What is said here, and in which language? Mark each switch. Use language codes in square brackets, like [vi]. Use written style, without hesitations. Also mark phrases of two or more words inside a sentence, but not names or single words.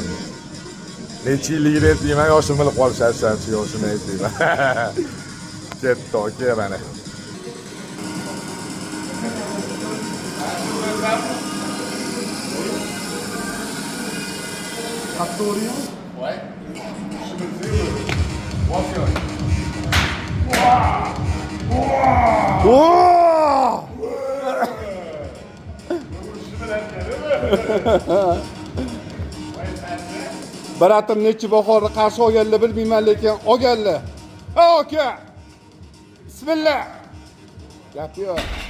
[uz] Necha yilligini aytmayman, yoshimni bilib qolishadi, shuncha yoshini aytmayman. Ketdi aka mana. Factoria. [fr] Ouais. Je me dis, attention. [uz] Baratim nechi bahorni qarshi olganlar bilmayman, lekin olganlar. Ha aka. Bismillah. Gap yo'q.